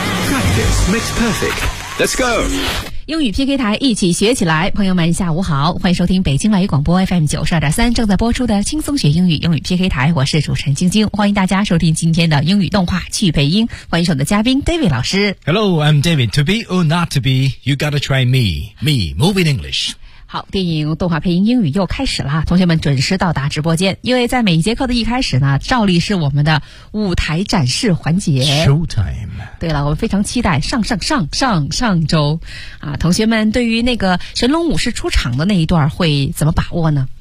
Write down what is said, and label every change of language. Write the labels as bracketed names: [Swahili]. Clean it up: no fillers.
[English] Practice makes perfect. Let's go. [Chinese] 英语 PK 台，一起学起来。朋友们下午好，欢迎收听北京外语广播 FM92.3 正在播出的轻松学英语，英语 PK 台，我是主持人晶晶，欢迎大家收听今天的英语动画去配音，欢迎我们的嘉宾 David 老师。 [English] Hello, I'm David. To be or not to be, you gotta try me. Me, moving English. [Chinese] 好，电影动画配音英语又开始了，同学们准时到达直播间，因为在每一节课的一开始呢，照例是我们的舞台展示环节 [English] Showtime。 [Chinese] 对了，我们非常期待上周啊，同学们对于那个神龙武士出场的那一段会怎么把握呢？